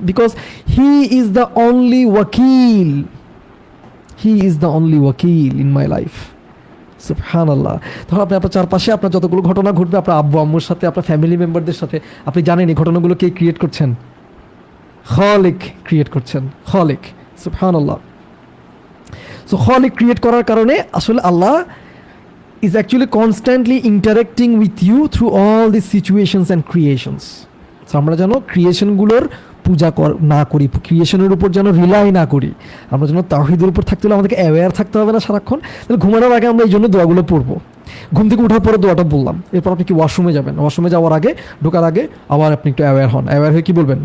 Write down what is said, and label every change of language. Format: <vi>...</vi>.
<en>Because he is the only ওয়াকিল, he is the only ওয়াকিল in my life. সুবহানাল্লাহ।</en> <bn>তখন আপনি আপনার চারপাশে আপনার যতগুলো ঘটনা ঘটবে, আপনার আব্বু আম্মুর সাথে, আপনার ফ্যামিলি মেম্বারদের সাথে, আপনি জানেন এই ঘটনাগুলো কে ক্রিয়েট করছেন? খালিক ক্রিয়েট করছেন, খালিক। সুবহানাল্লাহ।</bn> <en>so</en> <bn>খালিক ক্রিয়েট করার কারণে আসলে</bn> <en>Allah is actually constantly interacting with you through all these situations and creations.</en> <bn>So আমরা যেন ক্রিয়েশনগুলোর পূজা না করি, ক্রিয়েশনের উপর যেন রিলাই না করি, আমরা যেন তাওহীদের উপর থাকতে হলে আমাদেরকে অ্যাওয়্যার থাকতে হবে না সারাক্ষণ। তাহলে ঘুমানোর আগে আমরা এই জন্য দোয়াগুলো পড়বো। ঘুম থেকে ওঠার পরে দোয়াটা বললাম, এরপর আপনি কি ওয়াশরুমে যাবেন, ওয়াশরুমে যাওয়ার আগে, ঢোকার আগে আবার আপনি একটু অ্যাওয়্যার হন। অ্যাওয়্যার হয়ে কী বলবেন?</bn>